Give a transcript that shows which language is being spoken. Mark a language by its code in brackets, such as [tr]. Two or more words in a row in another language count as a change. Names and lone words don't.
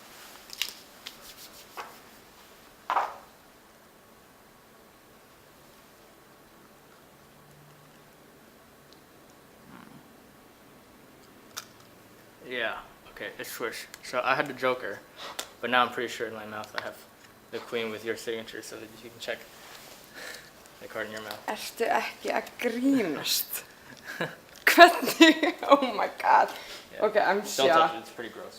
[en] Yeah, okay, it's switch. So I had the Joker, but now I'm pretty sure in my mouth I have the Queen with your signature so that you can check the card in your mouth. [is] Ertu ekki að grínast? Hvernig? [en] Oh my god. Yeah. Okay, I'm Don't touch it, it's pretty gross.